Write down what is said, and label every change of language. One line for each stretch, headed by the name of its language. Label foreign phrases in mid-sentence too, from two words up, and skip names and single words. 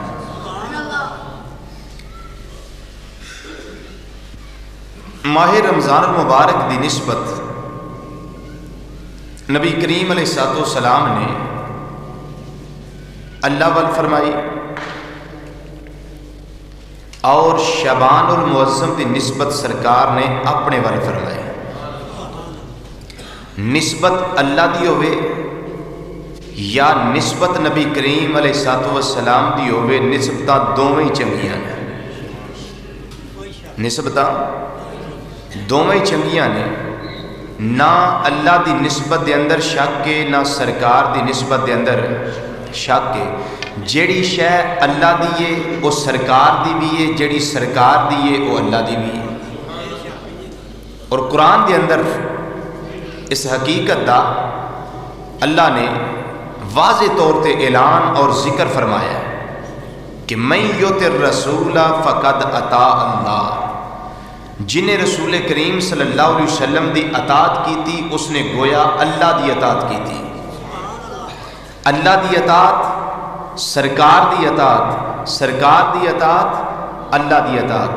Punjabi: ماہ رمضان المبارک دی نسبت نبی کریم علیہ السلام نے اللہ وال فرمائی اور شعبان المعظم دی نسبت سرکار نے اپنے وال فرمائی۔ نسبت اللہ دی ہوئے یا نسبت نبی کریم علیہ السلام دی ہوئے، نسبتاں دوویں چنگیاں نے، نسبتاں دوویں چنگیاں نے۔ نہ اللہ دی نسبت دے اندر شک ہے نہ سرکار دی نسبت دے اندر شک ہے۔ جیڑی شے اللہ دی ہے وہ سرکار دی بھی ہے، جیڑی سرکار دی ہے وہ اللہ دی بھی ہے۔ اور قرآن دے اندر اس حقیقت دا اللہ نے واضح طور تے اعلان اور ذکر فرمایا ہے کہ
Arabic: من یطع الرسول فقد اطاع اللہ،
Punjabi: جنہیں رسول کریم صلی اللہ علیہ وسلم دی اطاعت کی تھی اس نے گویا اللہ دی اطاعت کی تھی۔ اللہ دی اطاعت، سرکار دی اطاعت، سرکار دی اطاعت، اللہ دی اطاعت۔